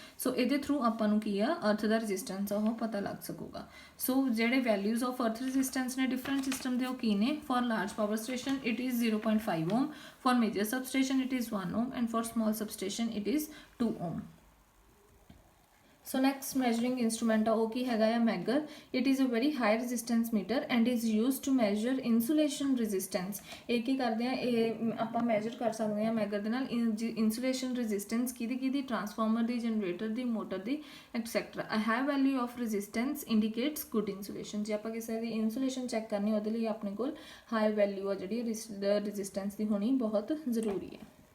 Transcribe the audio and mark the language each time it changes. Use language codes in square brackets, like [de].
[pa] ਸੋ ਇਹਦੇ ਥਰੂ ਆਪਾਂ ਨੂੰ ਕੀ ਆ ਅਰਥ ਦਾ ਰੈਜ਼ਿਸਟੈਂਸ ਆ ਉਹ ਪਤਾ ਲੱਗ ਸਕੂਗਾ। ਸੋ ਜਿਹੜੇ ਵੈਲਿਊਜ਼ ਆਫ ਅਰਥ ਰੈਜ਼ਿਸਟੈਂਸ ਨੇ ਡਿਫਰੈਂਟ ਸਿਸਟਮ ਦੇ ਉਹ ਕੀ ਨੇ, [en] For large power station it is 0.5 ohm, for major substation it is 1 ohm, and for small substation it is 2 ohm. So next measuring instrument [pa] ਉਹ ਕੀ ਹੈਗਾ ਆ ਮੈਗਰ। [en] it is a very high resistance meter and is used to measure insulation resistance। [pa] ਇਹ ਕੀ ਕਰਦੇ ਆ, ਇਹ ਆਪਾਂ measure ਕਰ ਸਕਦੇ ਆ ਮੈਗਰ ਦੇ ਨਾਲ insulation resistance ਕਿਹਦੀ transformer ਦੀ, generator ਦੀ, motor ਦੀ etcetera. [en] a high value of resistance indicates good insulation। [pa] ਜੇ ਆਪਾਂ ਕਿਸੇ ਦੀ insulation ਚੈੱਕ ਕਰਨੀ ਉਹਦੇ ਲਈ ਆਪਣੇ ਕੋਲ ਹਾਈ ਵੈਲਿਊ ਆ ਜਿਹੜੀ ਰੈਜ਼ਿਸਟੈਂਸ ਦੀ ਹੋਣੀ ਬਹੁਤ ਜ਼ਰੂਰੀ ਹੈ।